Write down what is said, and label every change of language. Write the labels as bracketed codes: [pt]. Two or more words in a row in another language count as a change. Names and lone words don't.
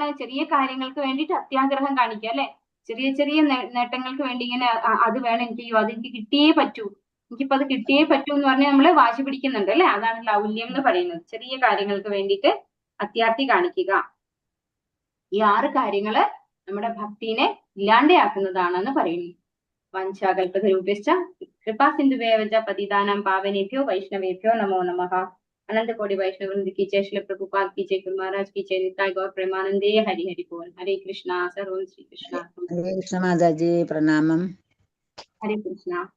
[ml] ചെറിയ കാര്യങ്ങൾക്ക് വേണ്ടിയിട്ട് അത്യാഗ്രഹം കാണിക്കുക അല്ലെ, ചെറിയ നേട്ടങ്ങൾക്ക് വേണ്ടി ഇങ്ങനെ അത് വേണം എനിക്ക്, അതെനിക്ക് കിട്ടിയേ പറ്റൂ, എനിക്കിപ്പോ അത് കിട്ടിയേ പറ്റൂ എന്ന് പറഞ്ഞാൽ നമ്മള് വാശി പിടിക്കുന്നുണ്ട് അല്ലെ, അതാണ് ലൗല്യം എന്ന് പറയുന്നത്. ചെറിയ കാര്യങ്ങൾക്ക് വേണ്ടിയിട്ട് അത്യാർത്തി കാണിക്കുക. ഈ 6 കാര്യങ്ങള് നമ്മുടെ ഭക്തിനെ ഇല്ലാണ്ടെയാക്കുന്നതാണെന്ന് പറയുന്നു. [sa] വഞ്ചാകൽപതരൂപശ്ച കൃപാ സിന്ധുവേവ ച പതിതാനാം പാവനേഭ്യോ വൈഷ്ണവേഭ്യോ നമോ നമഃ. [hi] अनंत कोटि वैष्णव वृंद की जय, श्री प्रभुपाद की जय, गुरु महाराज की जय, निताय गौर प्रेमानंदे, हरि हरि बोल. [sa] हरे कृष्णा. सर्वं श्री कृष्ण. [hi] हरे कृष्ण माताजी, प्रणामम. हरे कृष्णा.